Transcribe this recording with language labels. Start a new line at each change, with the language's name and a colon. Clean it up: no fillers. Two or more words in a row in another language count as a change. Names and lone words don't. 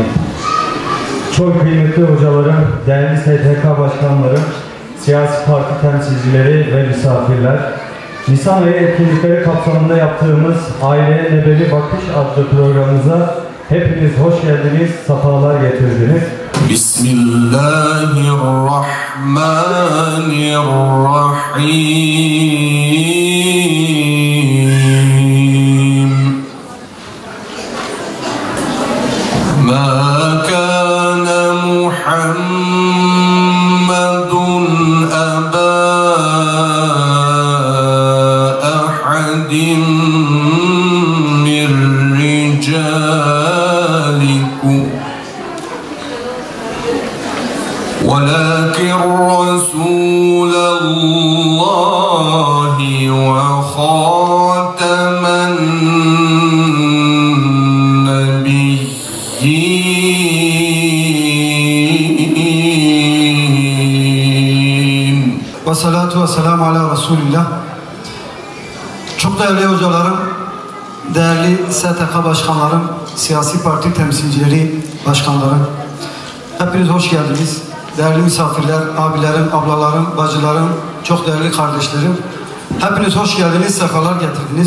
Turkish: Çok kıymetli hocalarım, değerli STK başkanlarım, siyasi parti temsilcileri ve misafirler, Nisan ayı etkinlikleri kapsamında yaptığımız Aileye Nebevi Bakış adlı programımıza hepiniz hoş geldiniz, sefalar getirdiniz.
Arabic: Bismillahirrahmanirrahim. ما كان محمد أبا أحد من رجالكم ولكن رسول الله وخاتم النبيين. والصلاة والسلام على رسول الله.
Turkish: Çok değerli hocalarım, değerli STK başkanlarım, siyasi parti temsilcileri, başkanlarım, hepiniz hoş geldiniz. Değerli misafirler, abilerim, ablalarım, bacılarım, çok değerli kardeşlerim, hepiniz hoş geldiniz, sefalar getirdiniz.